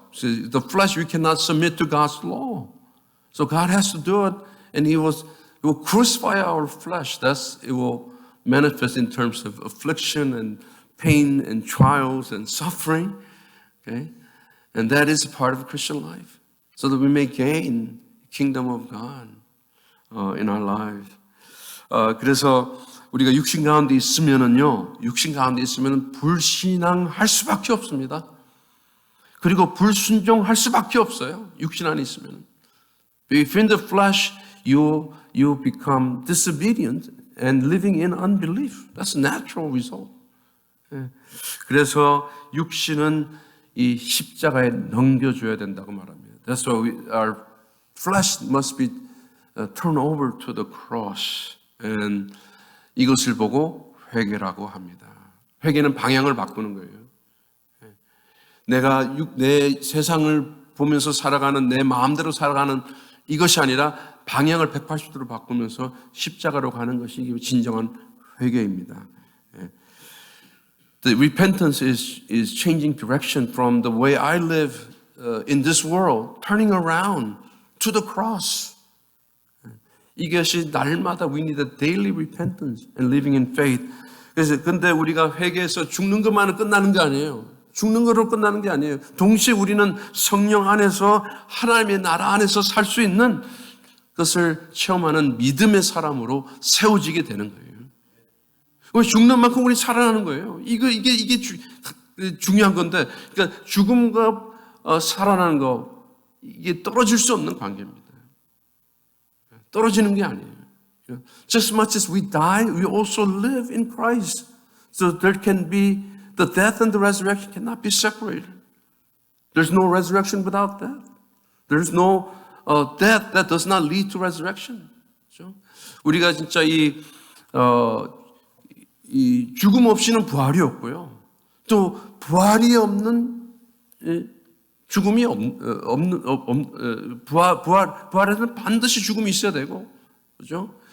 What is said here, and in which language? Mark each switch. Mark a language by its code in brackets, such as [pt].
[en] So the flesh, we cannot submit to God's law. So God has to do it, and He will crucify our flesh. It will manifest in terms of affliction and pain and trials and suffering. Okay? And that is a part of Christian life. So that we may gain the kingdom of God in our life. [ko] 그래서 우리가 육신 가운데 있으면은요, 불신앙할 수밖에 없습니다. 그리고 불순종할 수밖에 없어요. 육신 안에 있으면. [en] If in the flesh you become disobedient and living in unbelief. That's a natural result. [ko] 그래서 육신은 이 십자가에 넘겨줘야 된다고 말합니다. [en] That's why our flesh must be turned over to the cross. [ko] And 이것을 보고 회개라고 합니다. 회개는 방향을 바꾸는 거예요. 내가 내 세상을 보면서 살아가는 내 마음대로 살아가는 이것이 아니라 방향을 180도로 바꾸면서 십자가로 가는 것이 진정한 회개입니다. [en] The repentance is changing direction from the way I live in this world, turning around to the cross. [ko] 이것이 날마다 [en] we need a daily repentance and living in faith. [ko] 그래서 근데 우리가 회개해서 죽는 것만은 끝나는 게 아니에요. 죽는 거로 끝나는 게 아니에요. 동시에 우리는 성령 안에서 하나님의 나라 안에서 살 수 있는 것을 체험하는 믿음의 사람으로 세워지게 되는 거예요. 죽는 만큼 우리 살아나는 거예요. 이게 중요한 건데, 그러니까 죽음과 살아나는 거 이게 떨어질 수 없는 관계입니다. 떨어지는 게 아니에요. [en] Just as much as we die, we also live in Christ. So there can be the death and the resurrection cannot be separated. There's no resurrection without death. There's no death that does not lead to resurrection. [ko] 그렇죠? 우리가 진짜 이 죽음 없이는 부활이 없고요. 또 부활이 없는 죽음이 부활에는 반드시 죽음이 있어야 되고, 그렇죠?